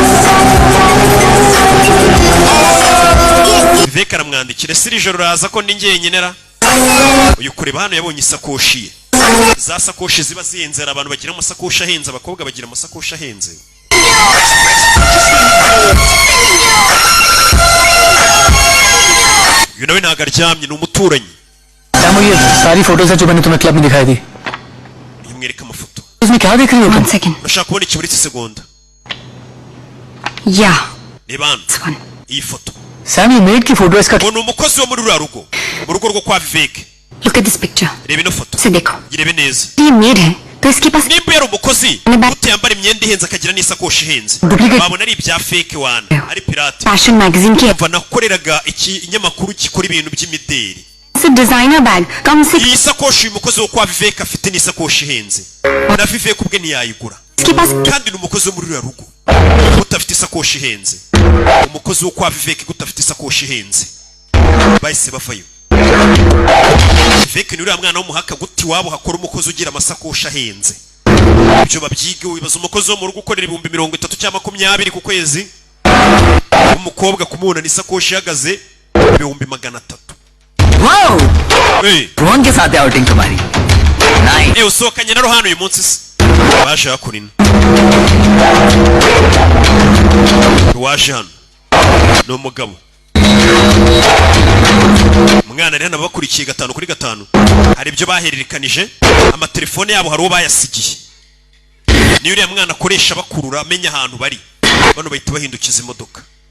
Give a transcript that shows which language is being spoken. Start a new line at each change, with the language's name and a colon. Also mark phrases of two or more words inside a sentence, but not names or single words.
Kinyarwanda: Vivek aramwandikira ese iri joro uraza ko ndi njyenyine uyu kureba hano yabonye isakoshi ye za sakoshi ziba zihenze abantu bagira amasakoshi ahenze abakobwa bagira amasakoshi ahenze. uyu nawe ntago aryamye ni umuturanyi.
Hindi: ये सारी फोटोज है जो मैंने तुम्हें क्लब में दिखाई थी.
Kinyarwanda: yamwereka amafoto.
Hindi: इसमें क्या देख रही हो?
English: 1 second.
Kinyarwanda: urashaka kubona iki muri iki segonda?
English: Yeah.
Kinyarwanda: reba hano iyi foto.
Hindi: सैम ये मेड की फोटो इसका.
Kinyarwanda: ni umukozi wo muri ruriya rugo mu rugo rwo kwa Vivek.
English: Look at this picture.
Kinyarwanda: reba ino foto.
Hindi: से देखो.
Kinyarwanda: irebe neza.
Hindi: ये मेड है तो इसके पास
Kinyarwanda: nimba yari umukozi utiyambara imyenda ihenze akagira n'isakoshi ihenze babona ari ibya fake wana ari pirate.
English: fashion magazine
Hindi: की
Kinyarwanda: kuva nakoreraga iki inyamakuru gikora ibintu by'imideli.
Hindi: से
English: designer bag
Hindi: कम से
Kinyarwanda: iyi sakoshi uyu mukozi wo kwa Vivek afite n'isakoshi ihenze na Vivek ubwe ntiyayigura इसके पास kandi ni umukozi wo muri ruriya rugo utafite isakoshi ihenze. umukozi wo kwa Vivek utafite isakoshi ihenze bahise bavayo. Vivek ni uriya mwana w'umuhaka guti wabo hakora umukozi ugira amasakoshi ahenze ibyo babyige. wibaza umukozi wo mu rugo ukorera 30 cyangwa 20 ku kwezi umukobwa kumubona n'isakoshi ihagaze 300.
Hindi: वाओ कौन के साथ है आउटिंग तुम्हारी? नाइस.
Kinyarwanda: usohokanye na Rohano uyu munsi se waje hakurina waje hano ni umugabo umwana rero nabakurikiye 5-5 hari ibyo bahererekanije amatelefone yabo hari uwo bayasigiye niyo uriya mwana akoresha bakurura amenya ahantu bari bano bahita bahindukiza imodoka.